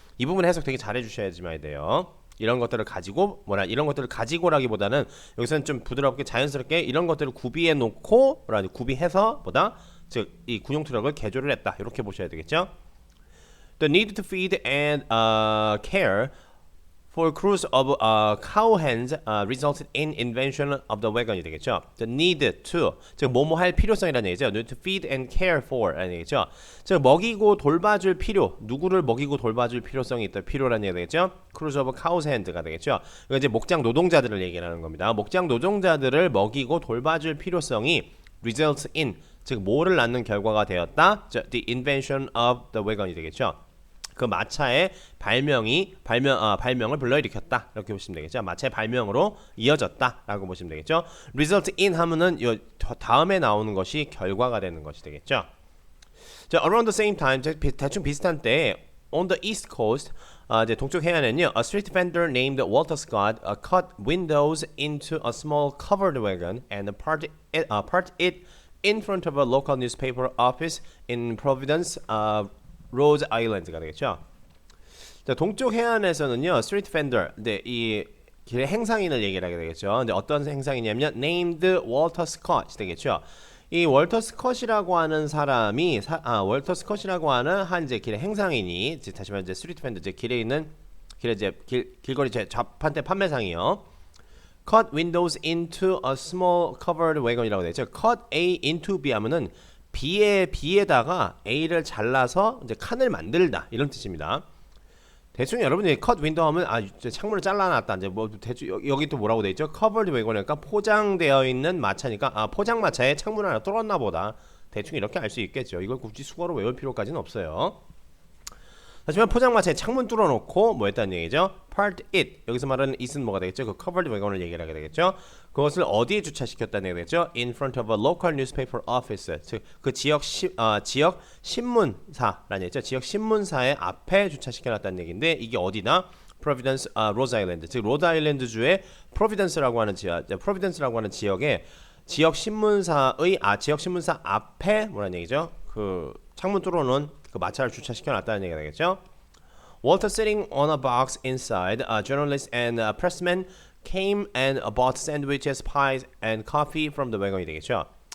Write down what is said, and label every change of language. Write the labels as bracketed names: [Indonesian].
[Korean] 이 부분 해석 되게 잘 해주셔야지만 돼요. 이런 것들을 가지고라기보다는 여기서는 좀 부드럽게 자연스럽게 이런 것들을 구비해 놓고 구비해서 즉 이 군용 트럭을 개조를 했다 이렇게 보셔야 되겠죠. [English] The need to feed and care for crews of cow hands resulted in invention of the wagon이 되겠죠. The need to [Korean] 즉 뭐뭐 할 필요성이라는 얘기죠. [English] Need to feed and care for라는 얘기죠. [Korean] 즉 먹이고 돌봐줄 필요, 누구를 먹이고 돌봐줄 필요성이 있다. 필요라는 얘기가 되겠죠. [English] Crews of cow hands가 되겠죠. [Korean] 이거 이제 목장 노동자들을 얘기하는 겁니다. 목장 노동자들을 먹이고 돌봐줄 필요성이 [English] results in [Korean] 즉 뭐를 낳는 결과가 되었다. [English] The invention of the wagon이 되겠죠. [Korean] 그 마차의 발명을 불러일으켰다 이렇게 보시면 되겠죠. 마차의 발명으로 이어졌다라고 보시면 되겠죠. result in 하면은 이 다음에 나오는 것이 결과가 되는 것이 되겠죠. [English] 자, around the same time [Korean] 대충 비슷한 때에 [English] on the east coast [Korean] 이제 동쪽 해안에는요, [English] a street vendor named Walter Scott cut windows into a small covered wagon and parked it in front of a local newspaper office in Providence, Rhode Island가 [Korean] 되겠죠. 자, 동쪽 해안에서는요, 스트리트 팬더, 이 길의 행상인을 얘기를 하게 되겠죠. 근데 어떤 행상이냐면 named Walter Scott 되겠죠. 이 월터 스컷이라고 하는 사람이 월터 스컷이라고 하는 한 이제 길의 행상인이 다시 말해 이제 스트리트 팬더 이제 길에 있는 길거리 좌판대 판매상이요. [English] Cut windows into a small covered wagon이라고 [Korean] 되죠. [English] Cut A into B [Korean] 하면은 B에다가 A를 잘라서 이제 칸을 만들다 이런 뜻입니다. 대충 여러분이 컷 윈도우 하면 창문을 잘라놨다 이제 뭐 대충 여기 또 뭐라고 돼 있죠? 커버드 웨건이니까 포장되어 있는 마차니까 포장 마차에 창문 하나 뚫었나 보다. 대충 이렇게 알 수 있겠죠. 이걸 굳이 수거로 외울 필요까지는 없어요. 하지만 포장마차에 창문 뚫어놓고 뭐 했다는 얘기죠? [English] Parked it. [Korean] 여기서 말하는 it은 뭐가 되겠죠? 그 covered wagon을 얘기를 하게 되겠죠? 그것을 어디에 주차시켰다는 얘기가 되겠죠? [English] In front of a local newspaper office. [Korean] 즉, 그 지역 신문사라는 얘기죠? 지역 신문사의 앞에 주차시켜놨다는 얘기인데 이게 어디나? [English] Providence, Rhode Island. [Korean] 즉, 로드 아일랜드 주의 Providence라고 하는 지역에 지역 신문사 앞에 뭐라는 얘기죠? 그 창문 뚫어놓은 그 마차를 주차시켜놨다는 얘기가 되겠죠. [English] Walter sitting on a box inside, journalists and pressmen came and bought sandwiches, pies, and coffee from the wagon이 [Korean] 되겠죠.